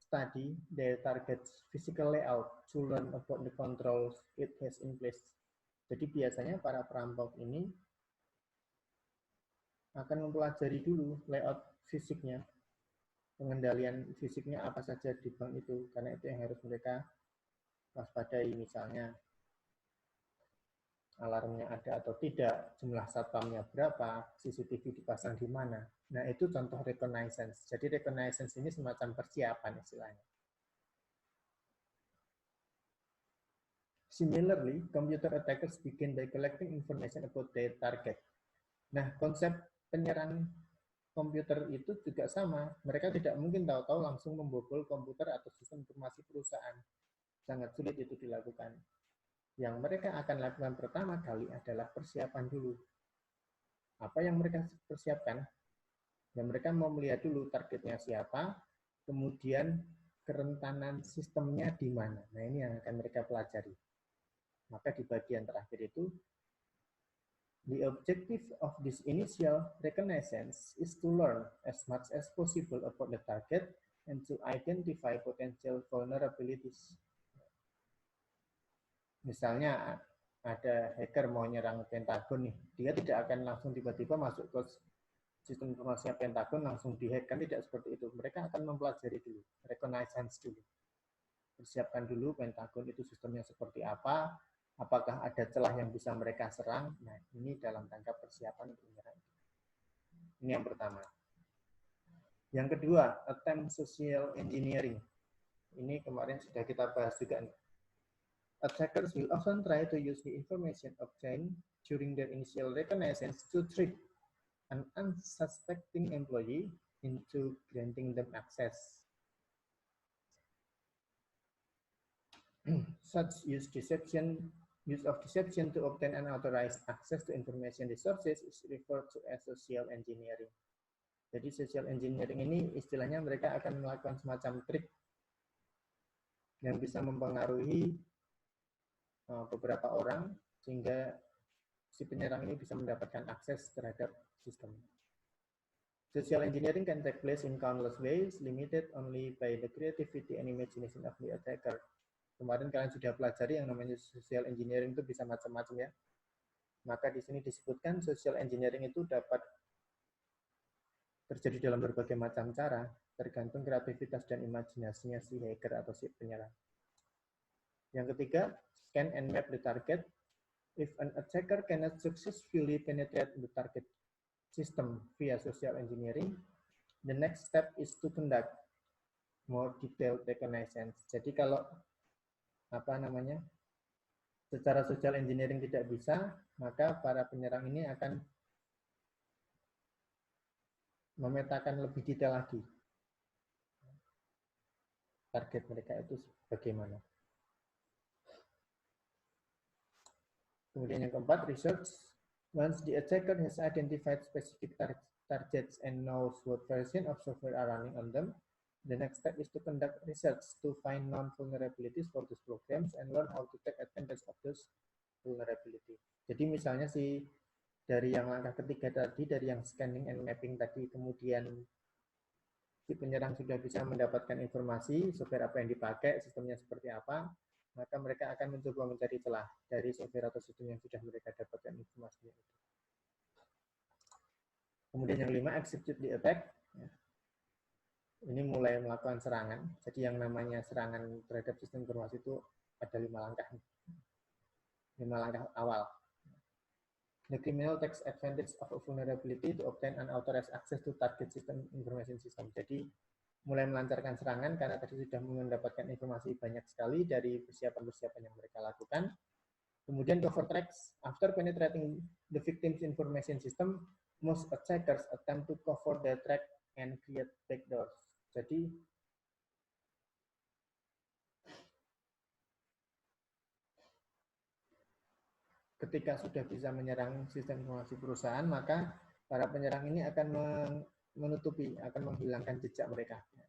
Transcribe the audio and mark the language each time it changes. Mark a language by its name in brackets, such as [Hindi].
[English] study their target's physical layout to learn about the controls it has in place. [Indonesian] Jadi biasanya para perampok ini akan mempelajari dulu layout fisiknya, pengendalian fisiknya apa saja di bank itu, karena itu yang harus mereka waspadai, misalnya alarmnya ada atau tidak, jumlah satpamnya berapa, CCTV dipasang di mana. Nah, itu contoh reconnaissance. Jadi reconnaissance ini semacam persiapan istilahnya. [English] Similarly, computer attackers begin by collecting information about their target. [Indonesian] Nah, konsep penyerang komputer itu juga sama. Mereka tidak mungkin tahu-tahu langsung membobol komputer atau sistem informasi perusahaan. Sangat sulit itu dilakukan. Yang mereka akan lakukan pertama kali adalah persiapan dulu. Apa yang mereka persiapkan? Ya, mereka mau melihat dulu targetnya siapa, kemudian kerentanan sistemnya di mana. Nah, ini yang akan mereka pelajari. Maka di bagian terakhir itu, [English] the objective of this initial reconnaissance is to learn as much as possible about the target and to identify potential vulnerabilities. [Indonesian] Misalnya ada hacker mau nyerang Pentagon nih, dia tidak akan langsung tiba-tiba masuk ke sistem informasinya Pentagon langsung dihack, kan tidak seperti itu. Mereka akan mempelajari dulu, reconnaissance dulu. Persiapkan dulu Pentagon itu sistemnya seperti apa, apakah ada celah yang bisa mereka serang. Nah, ini dalam rangka persiapan untuk menyerang. Ini yang pertama. Yang kedua, [English] attempt social engineering. [Indonesian] Ini kemarin sudah kita bahas juga nih. [English] Attackers will often try to use the information obtained during their initial reconnaissance to trick an unsuspecting employee into granting them access. Such use of deception to obtain unauthorized access to information resources is referred to as social engineering. [Indonesian] Jadi social engineering ini istilahnya mereka akan melakukan semacam trik yang bisa mempengaruhi beberapa orang sehingga si penyerang ini bisa mendapatkan akses terhadap sistem. [English] Social engineering can take place in countless ways, limited only by the creativity and imagination of the attacker. [Indonesian] Kemarin kalian sudah pelajari yang namanya social engineering itu bisa macam-macam ya. Maka di sini disebutkan social engineering itu dapat terjadi dalam berbagai macam cara, tergantung kreativitas dan imajinasinya si hacker atau si penyerang. Yang ketiga, [English] scan and map the target. If an attacker cannot successfully penetrate the target system via social engineering, the next step is to conduct more detailed reconnaissance. [Indonesian] Jadi kalau secara social engineering tidak bisa, maka para penyerang ini akan memetakan lebih detail lagi target mereka itu bagaimana. Kemudian yang keempat, research. [English] Once the attacker has identified specific targets and knows what version of software are running on them, the next step is to conduct research to find known vulnerabilities for those programs and learn how to take advantage of those vulnerability. [Indonesian] Jadi misalnya dari yang langkah ketiga tadi, dari yang [English] scanning and mapping [Indonesian] tadi, kemudian si penyerang sudah bisa mendapatkan informasi software apa yang dipakai, sistemnya seperti apa, maka mereka akan mencoba mencari celah dari software atau sistem yang sudah mereka dapatkan informasinya itu. Kemudian yang 5, [English] execute the attack. [Indonesian] Ini mulai melakukan serangan. Jadi yang namanya serangan terhadap sistem informasi itu ada 5 langkah. 5 langkah awal. [English] The criminal takes advantage of a vulnerability to obtain unauthorized access to target system information system. [Indonesian] Jadi mulai melancarkan serangan karena tadi sudah mendapatkan informasi banyak sekali dari persiapan-persiapan yang mereka lakukan. [English] Kemudian covert tracks. After penetrating the victim's information system, most attackers attempt to cover the track and create backdoors. [Indonesian] Jadi ketika sudah bisa menyerang sistem informasi perusahaan, maka para penyerang ini akan menutupi, akan menghilangkan jejak mereka.